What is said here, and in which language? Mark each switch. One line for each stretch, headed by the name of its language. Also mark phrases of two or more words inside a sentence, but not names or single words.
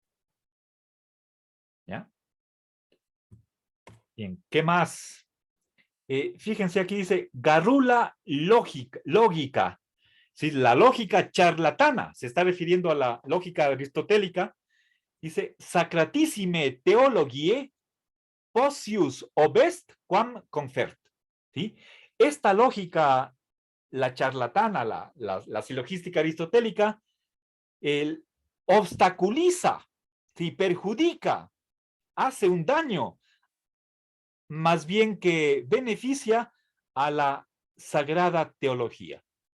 Spanish: ¿Ya? Bien, ¿qué más? Fíjense aquí dice
Latin: garrula lógica.
Spanish: ¿Sí? La lógica charlatana, se está refiriendo a la lógica aristotélica. Dice,
Latin: sacratissime theologiae possius obest quam confert.
Spanish: ¿Sí? Esta lógica, la charlatana, la silogística aristotélica, obstaculiza, ¿sí? Perjudica, hace un daño, más bien que beneficia a la sagrada teología.